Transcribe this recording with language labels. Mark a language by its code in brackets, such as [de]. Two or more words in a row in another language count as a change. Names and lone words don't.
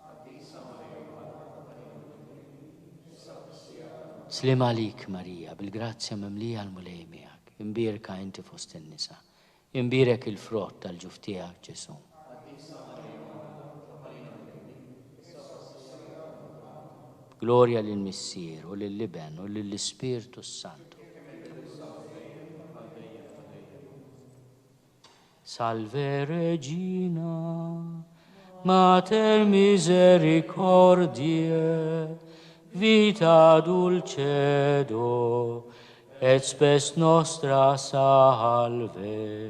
[mt] Slim għalik Marija, bil-grazzja mimlija l-mulej miegħek. Imbierka inti fost in-nisa. Imbierek il-frott tal-ġuf tiegħek Ġesu. Gloria lill-Missier u lill-Iben u lill-Ispiritu Santu. [la] Salve Regina, Mater misericordiae, vita dulcedo, et spes nostra salve.